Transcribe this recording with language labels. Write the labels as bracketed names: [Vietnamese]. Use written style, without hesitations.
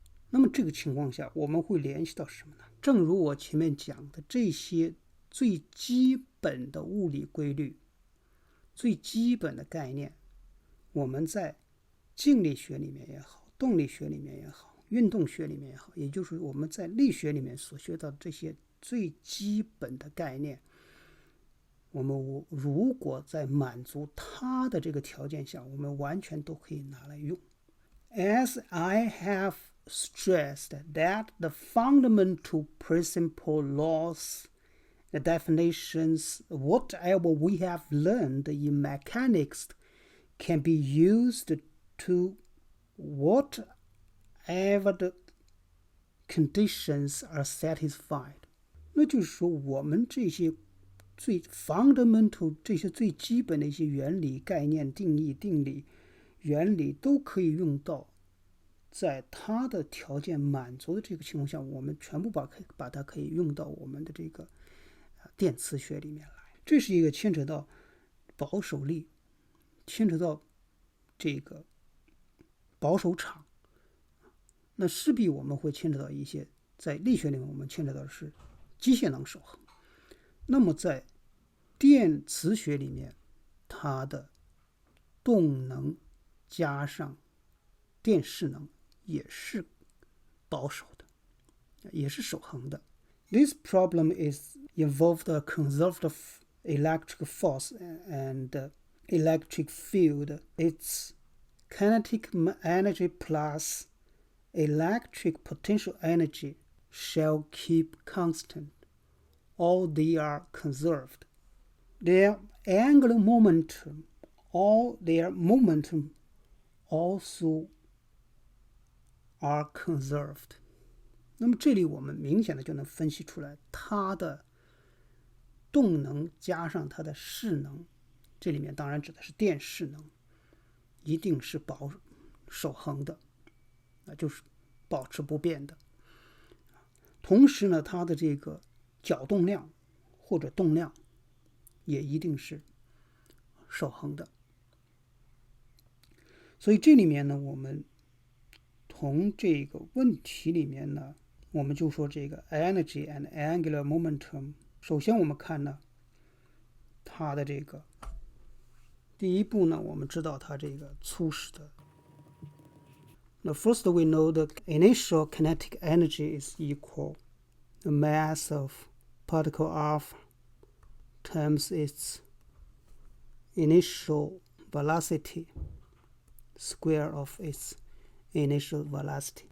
[Chinese] 那么这个情况下，我们会联系到什么呢？正如我前面讲的，这些最基本的物理规律、最基本的概念，我们在静力学里面也好，动力学里面也好，运动学里面也好，也就是我们在力学里面所学到的这些最基本的概念，我们如果在满足它的这个条件下，我们完全都可以拿来用。 [English] As I have stressed that the fundamental principle laws, the definitions, whatever we have learned in mechanics can be used to whatever the conditions are satisfied. [Chinese] 那就是说我们这些最 fundamental 这些最基本的一些原理、概念、定义、定理、原理都可以用到在它的条件满足的这个情况下，我们全部把它可以用到我们的这个电磁学里面来。这是一个牵扯到保守力，牵扯到这个保守场，那势必我们会牵扯到一些在力学里面我们牵扯到的是机械能守恒。那么在电磁学里面，它的动能加上电势能也是保守的，也是守恒的。 [English] This problem is involved a conserved electric force and electric field. Its kinetic energy plus electric potential energy shall keep constant, or they are conserved. Their angular momentum or their momentum also are conserved. [Chinese] 那么这里我们明显的就能分析出来，它的动能加上它的势能，这里面当然指的是电势能，一定是守恒的，那就是保持不变的。同时呢，它的这个角动量或者动量也一定是守恒的。所以这里面呢，我们从这个问题里面呢，我们就说这个 [English] energy and angular momentum。 [Chinese] 首先我们看呢，它的这个第一步呢，我们知道它这个初始的。 [English] Now first we know the initial kinetic energy is equal the mass of particle alpha times its initial velocity square of its initial velocity.